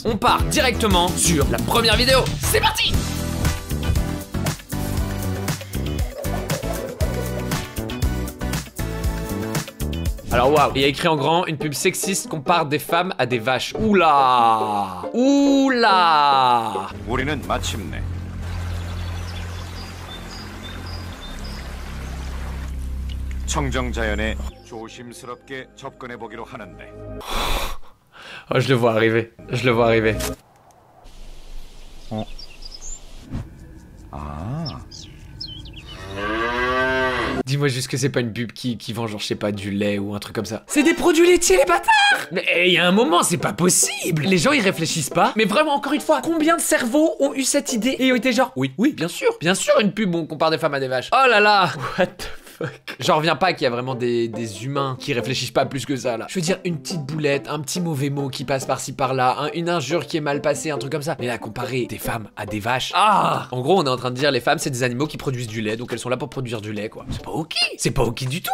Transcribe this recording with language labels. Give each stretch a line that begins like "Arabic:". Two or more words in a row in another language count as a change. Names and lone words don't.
French: On part directement sur la première vidéo. C'est parti! Alors waouh, il y a écrit en grand une pub sexiste compare des femmes à des vaches. Oula! Oula!
Korean: 우리는 마침내 청정자연에 조심스럽게 접근해 보기로 하는데.
French: Oh, je le vois arriver. Je le vois arriver. Dis-moi juste que c'est pas une pub qui vend genre je sais pas du lait ou un truc comme ça. C'est des produits laitiers les bâtards! Mais il y a un moment c'est pas possible. Les gens ils réfléchissent pas. Mais vraiment encore une fois, combien de cerveaux ont eu cette idée et ont été genre oui bien sûr une pub où on compare des femmes à des vaches. Oh là là.
English: What the fuck.
French: J'en reviens pas qu'il y a vraiment des humains qui réfléchissent pas plus que ça là. Je veux dire une petite boulette, un petit mauvais mot qui passe par-ci par-là, une injure qui est mal passée, un truc comme ça. Mais là comparer des femmes à des vaches. Ah! En gros on est en train de dire les femmes c'est des animaux qui produisent du lait, donc elles sont là pour produire du lait quoi. C'est pas ok. C'est pas ok du tout.